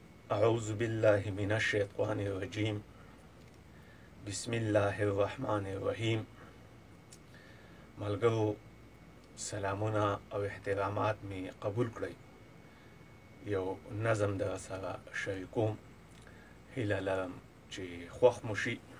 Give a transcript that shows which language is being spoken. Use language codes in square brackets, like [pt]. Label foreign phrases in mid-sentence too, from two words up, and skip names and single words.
[ar] أعوذ بالله من الشیطان الرجیم. بسم الله الرحمن الرحیم. [ps] ملګرو، سلامونه او احترامات می قبول کړئ. یو نظم در سره شریکوم. هیله لرم چې خوښ مو شي.